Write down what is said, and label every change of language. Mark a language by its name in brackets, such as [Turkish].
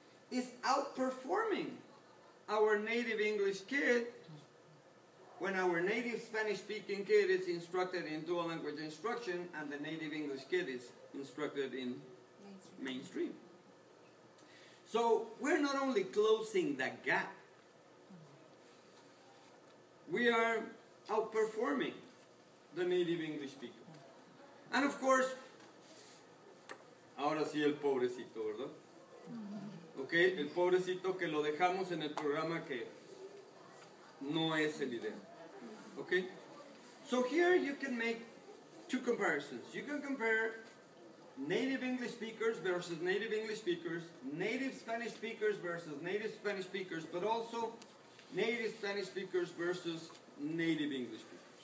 [English] Is outperforming our native English kid when our native Spanish-speaking kid is instructed in dual language instruction and the native English kid is instructed in mainstream. So we're not only closing the gap, we are outperforming the native English speaker. And of course, [Spanish] ahora sí el pobrecito, ¿verdad? Ok, el pobrecito que lo dejamos en el programa que no es el ideal. [English] Ok, so here you can make two comparisons. You can compare native English speakers versus native English speakers, native Spanish speakers versus native Spanish speakers, but also native Spanish speakers versus native English speakers.